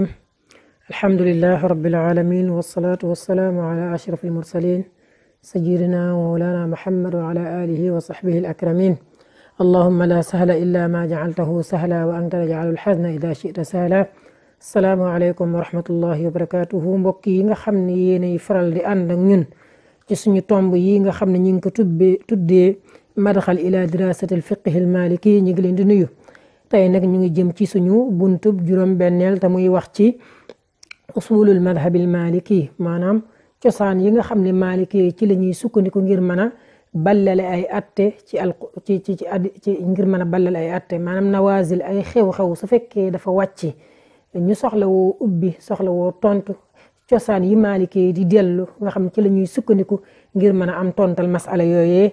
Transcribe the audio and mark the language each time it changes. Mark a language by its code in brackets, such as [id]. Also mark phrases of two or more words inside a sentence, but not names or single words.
[ar] الحمد لله رب العالمين، والصلاة والسلام على أشرف المرسلين سيدنا ومولانا محمد وعلى آله وصحبه الأكرمين. اللهم لا سهل إلا ما جعلته سهلا وأنت تجعل الحزن إذا شئت سهلا. السلام عليكم ورحمة الله وبركاته. [wo] mbokk yi nga xam ne yéenay faral di ànd ak ñun ci suñu tomb yi nga xam ne ñu ngi ko tuddee [ar] مدخل إلى دراسة الفقه المالكي. [wo] ñu ngi leen di nuyu. tey nag ñu ngi jëm ci suñu buntub juróom-benneel te muy wax ci [ar] أصول المذهب المالكي, [wo] maanaam cosaan yi nga xam ne maliki ci la ñuy sukkandiku ngir mën a ballale ay atte ci ngir mën a ballale ay atte, maanaam nawazil ay xew-xew su fekkee dafa wàcc ñu soxla woo ubbi soxla woo tontu cosaan yi maliki di dellu nga xam ne ci la ñuy sukkandiku ngir mën a am tontal masala yooyee.